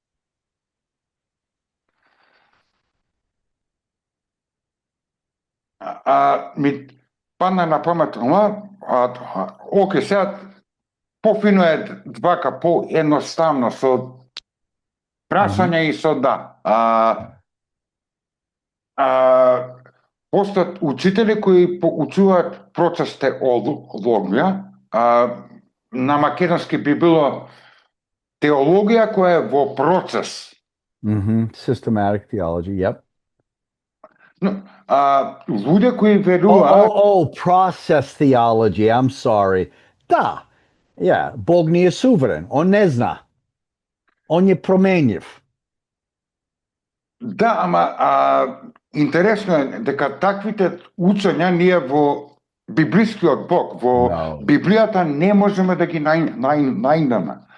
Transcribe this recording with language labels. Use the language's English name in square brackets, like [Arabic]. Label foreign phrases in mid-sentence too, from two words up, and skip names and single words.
[Macedonian] Ми падна на памет, оке, сега пофино е двака, поедноставно со прашање и со да. Постојат учители кои учуваат процес теологија, на македонски би било теологија која е во процес. [English] Systematic theology. Yep. [Macedonian] Луѓе кои веруваат... [English] Process theology. I'm sorry. Да. Yeah, [Macedonian] Бог не е суверен. Он не зна. Он е променлив. Да, ама интересно е дека таквите учења ние во библискиот Бог, во Библијата не можеме да ги најдеме.